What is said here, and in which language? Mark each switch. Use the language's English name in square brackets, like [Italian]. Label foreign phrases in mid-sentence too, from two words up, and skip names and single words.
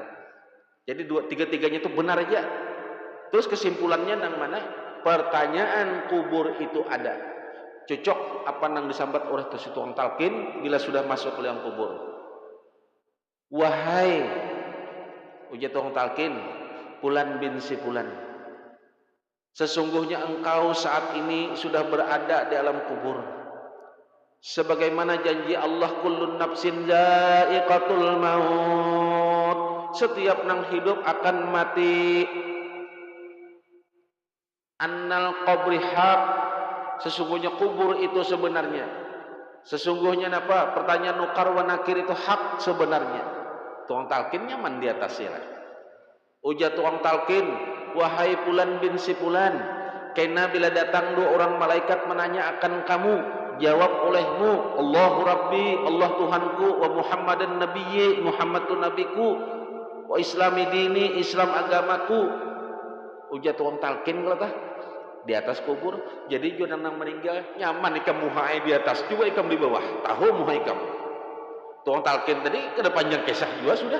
[Banjar] Jadi 3-tiganya itu benar aja. Terus kesimpulannya nang mana? Pertanyaan kubur itu ada. Cocok apa nang disambat oleh tukang talqin bila sudah masuk ke dalam kubur. [Indonesian] Wahai ujar tukang talqin, Fulan bin si Fulan, sesungguhnya engkau saat ini sudah berada di alam kubur. Sebagaimana janji Allah, [Arabic] kullun nafsin za'iqatul maut, [Indonesian] setiap nang hidup akan mati. [Arabic] Annal qabri haq, [Indonesian] sesungguhnya kubur itu sebenarnya. Sesungguhnya apa? [Banjar] Pertanyaan nukar wa nakir itu hak sebenarnya. Tukang talqin nyaman di atas sila. [Indonesian] Ujar tukang talqin, wahai fulan bin si fulan, karena bila datang dua orang malaikat menanya akan kamu, jawab olehmu, [Arabic] Allahu Rabbi, [Indonesian] Allah Tuhanku, [Arabic] wa Muhammadan Nabiyyi, [Indonesian] Muhammad tu nabiku, [Arabic] wa Islami dini, [Indonesian] Islam agamaku. Ujar tukang talqin kata di atas kubur. [Banjar] Jadi jangan nang meninggal nyaman ikam muhai di atas juga ikam di bawah. Tahu muhai ikam. Tukang talqin tadi kada panjang kisah juga sudah.